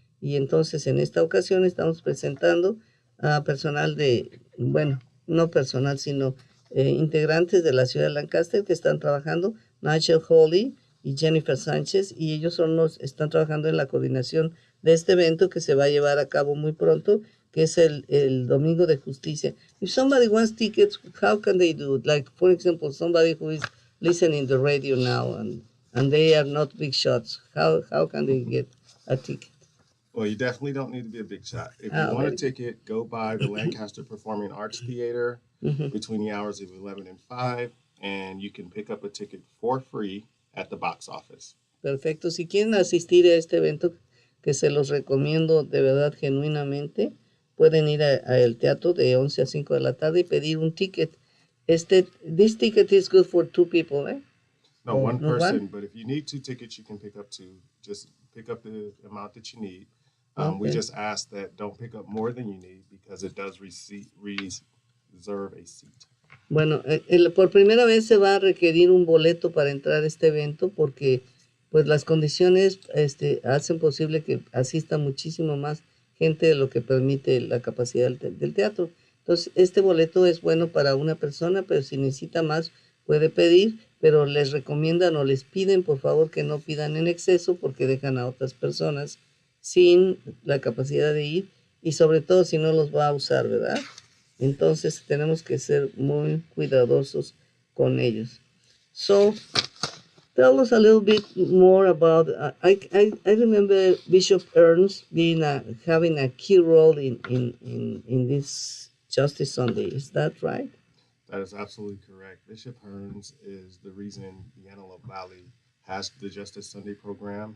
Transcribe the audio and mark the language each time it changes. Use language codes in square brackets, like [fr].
[es] Y entonces en esta ocasión estamos presentando a personal bueno, no personal, sino integrantes de la ciudad de Lancaster que están trabajando, NIgel y Jennifer Sanchez, y ellos están trabajando en la coordinación de este evento que se va a llevar a cabo muy pronto, que es el Domingo de Justicia. [en] If somebody wants tickets, how can they do it? Like, for example, somebody who is listening to the radio now and they are not big shots, how can they get a ticket? Well, you definitely don't need to be a big shot. If you want a ticket, go by the Lancaster Performing Arts Theater between the hours of 11 and 5, and you can pick up a ticket for free at the box office. [es] Perfecto. Si quieren asistir a este evento, que se los recomiendo de verdad genuinamente, pueden ir al teatro de 11 a 5 de la tarde y pedir un ticket. [en] This ticket is good for 2 people, eh? No, one person, but if you need 2 tickets, you can pick up 2. Just pick up the amount that you need. Okay. We just ask that don't pick up more than you need because it does reserve a seat. [es] Bueno, por primera vez se va a requerir un boleto para entrar a este evento porque pues las condiciones hacen posible que asista muchísimo más gente de lo que permite la capacidad del teatro. Entonces, este boleto es bueno para una persona, pero si necesita más puede pedir, pero les recomiendan o les piden por favor que no pidan en exceso porque dejan a otras personas sin la capacidad de ir y sobre todo si no los va a usar, ¿verdad? Entonces tenemos que ser muy cuidadosos con ellos. [en] So, tell us a little bit more about, I remember Bishop Ernst having a key role in this Justice Sunday. Is that right? That is absolutely correct. Bishop Ernst is the reason the Antelope Valley has the Justice Sunday program.